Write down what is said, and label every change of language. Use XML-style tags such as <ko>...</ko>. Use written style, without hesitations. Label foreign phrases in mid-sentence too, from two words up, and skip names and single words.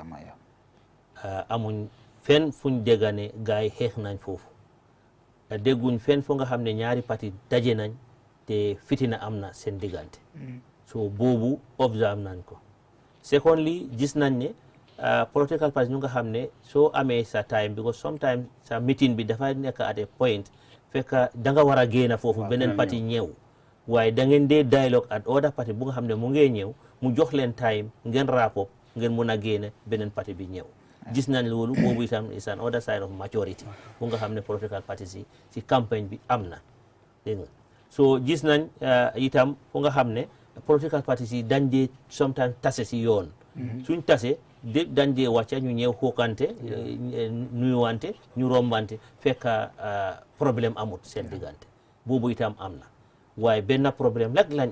<wo>amuñ fenn fuñ dégga ne gars yi xeex nañ foofu dégguñ fenn fu nga xam ne ñaari parti daje nañ te fitina am na seen diggante so boobu observe nañ ko secondly gis nañ ne</wo> <en>political parties</en> <wo>ñu nga xam ne soo amee sa</wo> <en>time because sometimes</en> <wo>sa meeting bi dafa nekk</wo> <en>at a point</en> <wo>fekk da nga war a génn foofu beneen parti ñëw waaye da ngeen dee dialogue</wo> <en>at other party</en> <wo>bu nga xam ne mu ngee ñëw mu jox leen time ngeen rapport ngeen mun a génn beneen parti bi ñëw gis nañ loolu boobu itam</wo> <en>is an other side of maturity</en> <wo>bu nga xam ne</wo> <en>political parties</en> <wo>yi ci campagne bi am na dégg nga so gis nañ itam fu nga xam ne</wo> <en>political parties</en> <wo>yi dañ dee sometimes tase si yoon suñ tase dañ dee wàcca ñu ñëw xookante nuyuwante ñu rombante fekk problème amut seen diggante boobu itam am na waaye benn problème rek lañ</wo>